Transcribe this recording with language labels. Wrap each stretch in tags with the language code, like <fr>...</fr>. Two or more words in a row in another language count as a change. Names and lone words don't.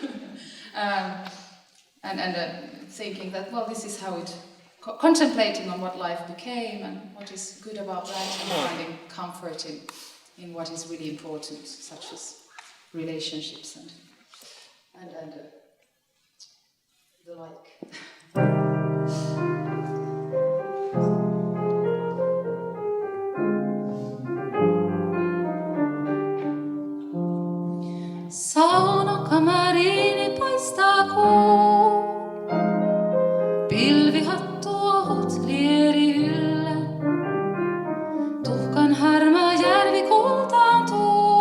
<en>and thinking that, well, this is how it, contemplating on what life became and what is good about that, and finding comfort in what is really important, such as relationships and the like.</en> <fi>Saunakamariini paistaa kuu, pilvihattu ohut lieri yllä, tuhkan harmaa järvi kultaantuu,</fi>